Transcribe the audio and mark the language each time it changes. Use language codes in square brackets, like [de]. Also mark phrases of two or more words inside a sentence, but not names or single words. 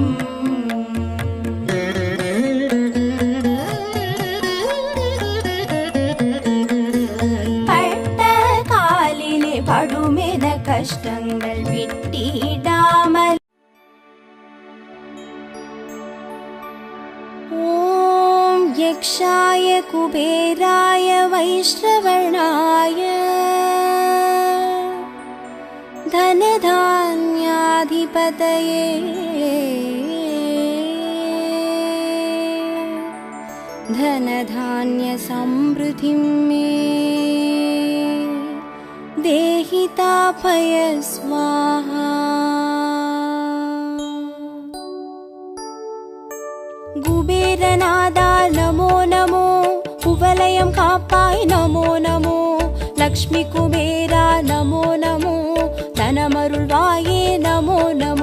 [ta] பட்ட காலிலே படுமென கஷ்டங்கள் விட்டிடாமல் [sa] ॐ यक्षाय कुबेराय वैष्णवनाय धनधान्याधिपतये धनधान्यसमृद्धिं मे देहि तापय स्वाहा. [ta] குபேரநாதா [sa] नमो नमो, [ta] குவலயம் காப்பாய் [sa] नमो नमो, [ta] லக்ஷ்மி குபேரா [sa] नमो नमो, [ta] தனமருள்வாயே [sa] नमो नमो.